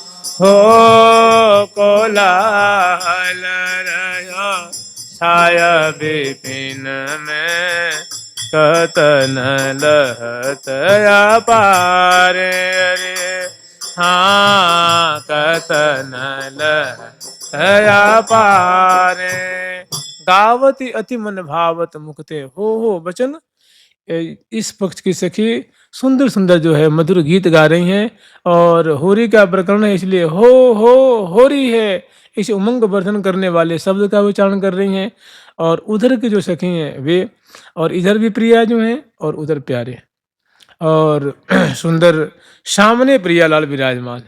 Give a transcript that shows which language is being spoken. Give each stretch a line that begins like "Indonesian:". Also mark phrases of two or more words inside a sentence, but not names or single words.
Braj: हो कोलाहल रहो छाया विपिन में कतन लहत अपार रे हाँ कतन लहत अपार गावती अति मन भावत मुखते हो बचन।
Hindi: इस पक्ष की सखी सुंदर सुंदर जो है मधुर गीत गा रही हैं और होरी का प्रकरण है इसलिए हो होरी है इस उमंग वर्धन करने वाले शब्द का उच्चारण कर रही हैं। और उधर की जो सखी हैं वे और इधर भी प्रिया जो हैं और उधर प्यारे और सुंदर सामने प्रियालाल विराजमान।